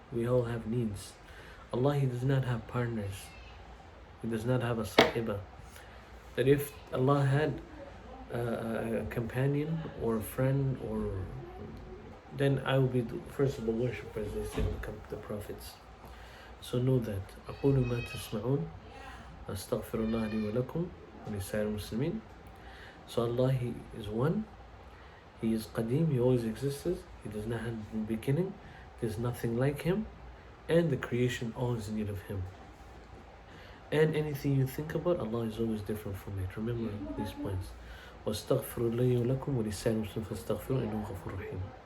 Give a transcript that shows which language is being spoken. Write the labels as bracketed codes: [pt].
[en] We all have needs. Allah, He does not have partners. He does not have a sahiba. That if Allah had a companion or a friend, or then I will be the first of the worshippers, they say, become the prophets. So know that. [ar] أقول ما تسمعون أستغفر الله لي ولكم ولسائر المسلمين. [en] So Allah, He is one. He is Qadim, He always existed. He does not have a beginning. There's nothing like Him. And the creation always in need of Him. And anything you think about, Allah is always different from it. Remember these points. [ar] وَاسْتَغْفِرُوا لَي وَلَكُمْ وَلِسَائِرِ الْمُسْلِمِينَ فَاسْتَغْفِرُوا إِنَّهُ غَفُورٌ رَحِيمٌ.